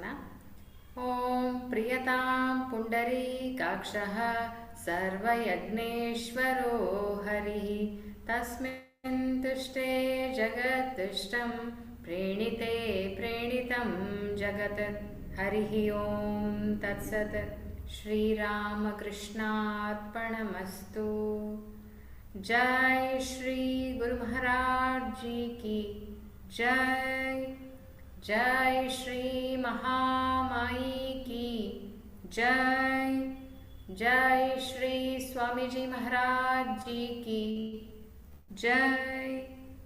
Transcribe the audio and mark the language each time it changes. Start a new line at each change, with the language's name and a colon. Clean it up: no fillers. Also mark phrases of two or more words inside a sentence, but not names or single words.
Sanskrit: ಓಂ ಪ್ರಿಯತಾಂ ಪುಂಡರೀಕಾಕ್ಷಃ ಸರ್ವಯಜ್ಞೇಶ್ವರೋ ಹರಿಃ ತಸ್ಮಿನ್ ತುಷ್ಟೇ ಜಗತ್ತಿಷ್ಟಂ ಪ್ರೇಣಿತೆ ಪ್ರೇಣಿತಂ ಜಗತ್. ಹರಿಃ ಓಂ ತತ್ಸತ್. ಶ್ರೀರಾಮಕೃಷ್ಣಾರ್ಪಣಮಸ್ತು.
Hindi: जय श्री गुरु महाराज जी की जय. जय श्री महामाई की जय. जय श्री स्वामी जी महाराज जी की जय.